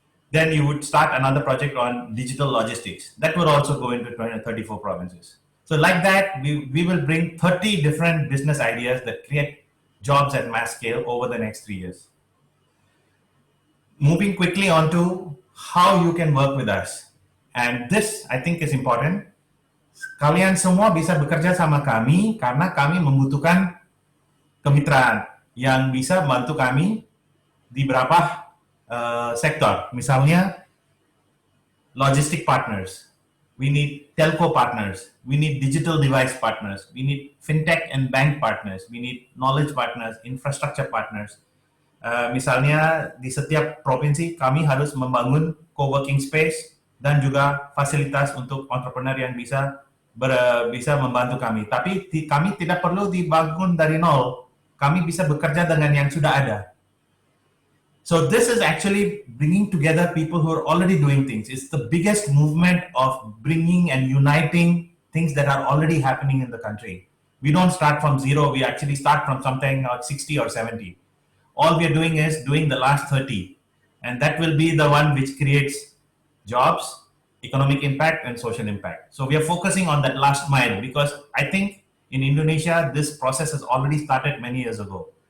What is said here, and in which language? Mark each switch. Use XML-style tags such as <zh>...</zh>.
<en>Then you would start another project on digital logistics. That would also go into 34 provinces. So like that, we will bring 30 different business ideas that create jobs at mass scale over the next 3 years. Moving quickly on to how you can work with us. And this, I think, is important.</en> <id>Kalian semua bisa bekerja sama kami karena kami membutuhkan kemitraan yang bisa membantu kami di beberapa sektor.</id> <en>Misalnya, logistic partners. We need telco partners. We need digital device partners. We need fintech and bank partners. We need knowledge partners, infrastructure partners.</en> <id>Misalnya di setiap provinsi kami harus membangun co-working space dan juga fasilitas untuk entrepreneur yang bisa membantu kami. Tapi kami tidak perlu dibangun dari nol. Kami bisa bekerja dengan yang sudah ada.</id> <en>So this is actually bringing together people who are already doing things. It's the biggest movement of bringing and uniting things that are already happening in the country. We don't start from zero. We actually start from something like 60 or 70. All we are doing is doing the last 30. And that will be the one which creates jobs, economic impact, and social impact. So we are focusing on that last mile because I think in Indonesia, this process has already started many years ago.</en>